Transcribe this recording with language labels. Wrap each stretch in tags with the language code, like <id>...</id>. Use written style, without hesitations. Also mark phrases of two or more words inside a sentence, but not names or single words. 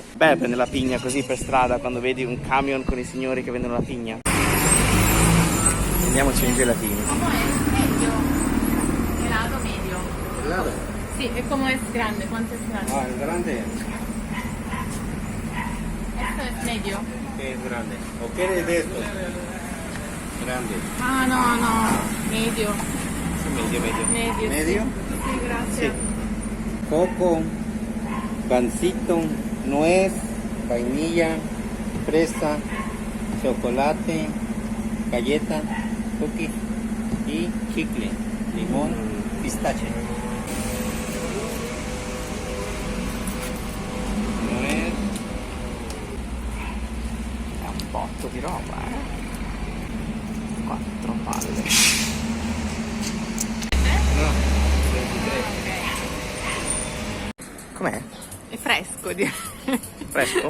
<it>Beh, prendere la pigna così per strada, quando vedi un camion con i signori che vendono la pigna. Prendiamoci un gelatino. Come è medio? Gelato medio.</it> <es>Claro.</es> <it>Sì, e come è grande? Quanto è grande?</it> <es>Ah, el grande.</es> <it>Questo è medio.</it> <es>¿Qué es grande? ¿O quieres de estos? Grande. Ah no, medio.</es> <it>Sì, medio, medio. Medio.</it> <es>¿Medio?</es> <it>Sì, grazie.</it> <es>Coco, pancito, nuez, vainilla, fresa, chocolate, galleta, cookie y chicle, limón, pistache. Nuez.</es> <it>È un botto di roba, 4 palle.</it> <es>No, 23.</es> <it>Com'è? È fresco, direi. Fresco?</it>